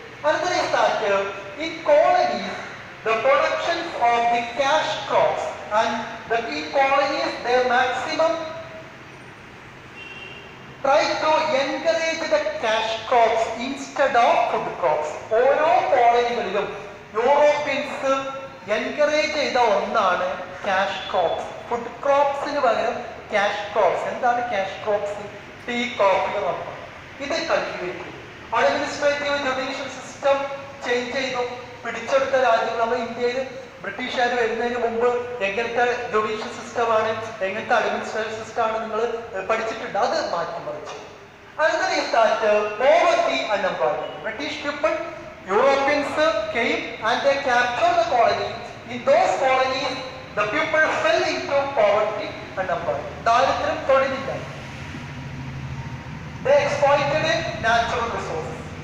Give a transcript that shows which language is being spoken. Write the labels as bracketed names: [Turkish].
[English] Another is that in colonies, the production of the cash crops and in colonies, their maximum try to encourage the cash crops instead of food crops. [Malayalam] ഓരോ കോളനികളിലും Europeans encourage ചെയ്ത ഒന്നാണ് cash crops. Food ക്രോപ്സിന് പകരം cash crops. എന്താണ് cash crops? Tea, coffee, rubber. ഇത് cultivate ചെയ്തു. Administrative judicial system change ചെയ്തു. പിടിച്ചെടുത്ത രാജ്യം നമ്മൾ ഇന്ത്യയിൽ ബ്രിട്ടീഷുകാർ വരുന്നതിന് മുമ്പ് എങ്ങനത്തെ ജുഡീഷ്യൽ സിസ്റ്റമാണ്, എങ്ങനത്തെ അഡ്മിനിസ്ട്രേറ്റീവ് സിസ്റ്റമാണ് നിങ്ങൾ പഠിച്ചിട്ടുണ്ട്. അത് മാറ്റിമറിച്ചു. [English] Another is that poverty and unemployment. British people, Europeans came and they captured the colonies. In those colonies, the people fell into poverty and unemployment. [Malayalam] ദാരിദ്ര്യം തൊഴിലില്ലായി. [English] They exploited natural resources.